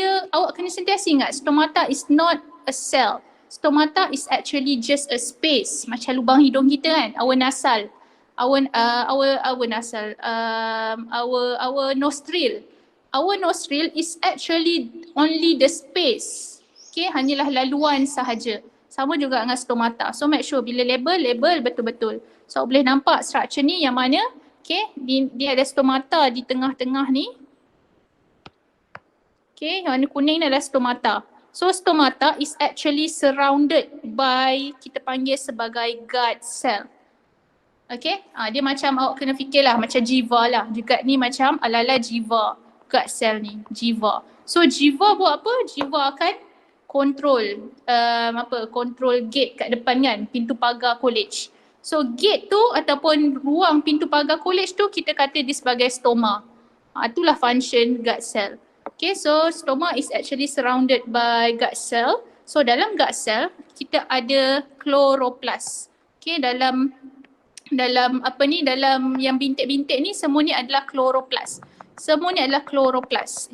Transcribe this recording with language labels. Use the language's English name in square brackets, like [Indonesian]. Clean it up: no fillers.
[Malay] Awak kena sentiasa ingat, [English] stomata is not a cell. Stomata is actually just a space, [Malay] macam lubang hidung kita kan, [English] our nasal, our nostril. Our nostril is actually only the space. [Malay] Okay, hanyalah laluan sahaja. Sama juga dengan stomata. [English] So make sure [Malay] bila label betul-betul. So boleh nampak structure ni yang mana, okay, dia ada stomata di tengah-tengah ni. Okay, yang warna kuning ni adalah stomata. [English] So stomata is actually surrounded by, [Malay] kita panggil sebagai [English] guard cell. [Malay] Okay, dia macam awak kena fikirlah macam jiva lah. Juga ni macam ala-ala jiva, gut cell ni, jiva. So jiva buat apa? Jiva akan control control gate kat depan kan, pintu pagar college. So gate tu ataupun ruang pintu pagar college tu kita kata dia sebagai stoma. Itulah function gut cell. [English] Okay, so stoma is actually surrounded by gut cell. [Malay] So dalam gut cell kita ada chloroplast. Okay, dalam dalam yang bintik-bintik ni semua ni adalah chloroplast. Semua ni adalah chloroplast.